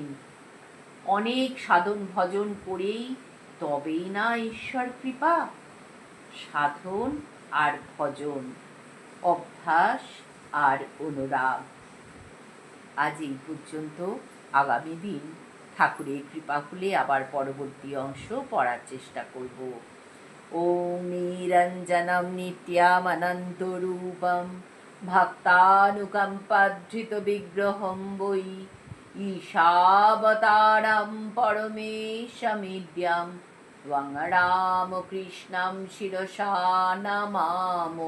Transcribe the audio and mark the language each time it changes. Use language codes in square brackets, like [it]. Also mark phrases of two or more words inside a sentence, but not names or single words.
[bn] অনেক সাধন ভজন করেই তবেই না ঈশ্বর কৃপা। সাধন আর ভজন, অভ্যাস আর অনুরাগ। আজ এই পর্যন্ত। আগামী দিন ঠাকুরের কৃপা হলে আবার পরবর্তী অংশ পড়ার চেষ্টা করব। [sa] ওম নিরঞ্জনম নিত্যামনন্তরূপম ভক্তানুকম্পাধৃত বিগ্রহম বৈ ঈশাবতারম পরমেশমিদ্যম ত্বং রামকৃষ্ণম শিরসা নমামো।